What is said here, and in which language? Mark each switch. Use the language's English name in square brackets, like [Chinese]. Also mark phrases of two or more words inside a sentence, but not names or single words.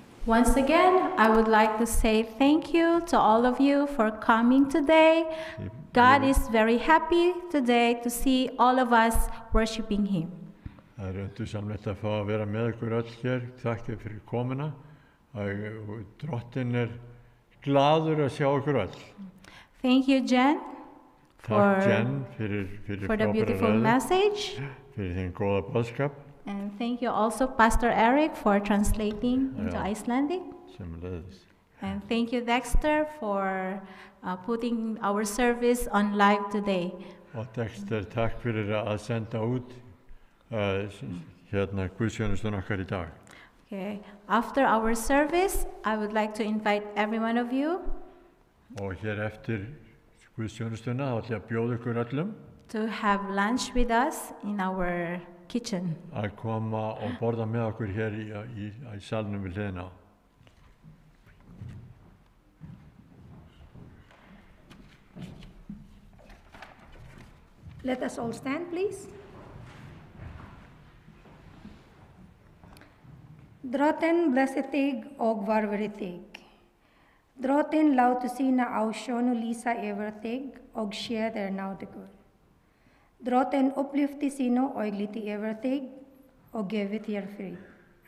[English] Once again, I would like to say thank you to all of you for coming today. God is very happy today to see all of us worshiping Him. [Icelandic] Það er undursamlegt að fá að vera með ykkur öll hér. Takk fyrir komuna. Drottinn er glaður að sjá ykkur öll. [English] Thank you, Jen, [Icelandic] Takk Jen fyrir [English] for the [Icelandic] frábæra [English] beautiful [Icelandic] ræðu, [English] message. [Icelandic] fyrir þinn góða boðskap [English] And thank you also, Pastor Eric, for translating into Yeah. Icelandic. [Icelandic] sem leiðis. [English] And thank you, Dexter, for putting our service on live today. [Icelandic] Og Dexter, takk fyrir að senda út hérna guðsjónustun okkar í dag. [English] Okay. After our service, I would like to invite every one of you [Icelandic] Og hér eftir guðsjónustuna þá ætla ég að bjóða ykkur öllum [English] to have lunch with us in our kitchen. [Icelandic] að koma og borða með okkur hér í salnum við hliðina á. [English] Let us all stand, please. [Icelandic] Drottinn blessi þig og varveri þig. Drottinn láti sína ásjón lýsa yfir þig og sé þér náðugur. Drottinn upplyfti sínu augliti yfir þig og gefi þér frið.